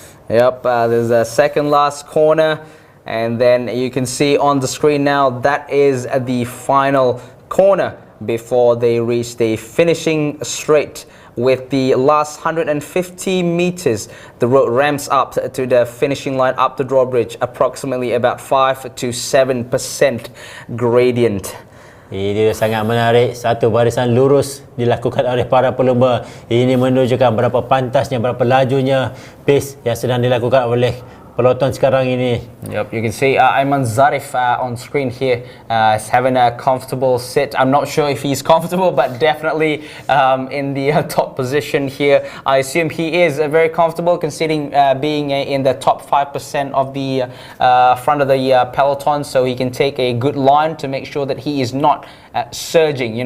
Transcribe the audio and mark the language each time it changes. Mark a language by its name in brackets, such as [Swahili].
[English] Yep, there's a second last corner. And then you can see on the screen now, that is the final corner before they reach the finishing straight. With the last 150 meters, the road ramps up to the finishing line up the drawbridge, approximately about 5 to 7% gradient. [Malay] Ini sangat menarik. Satu barisan lurus dilakukan oleh para pelumba. Ini menunjukkan berapa pantasnya, berapa lajunya pace yang sedang dilakukan oleh Peloton sekarang ini. [English] Yep, you can see Ayman Zarif on screen here is having a comfortable sit. I'm not sure if he's comfortable, but definitely in the top position here. I assume he is very comfortable considering being in the top 5% of the front of the peloton, so he can take a good line to make sure that he is not surging.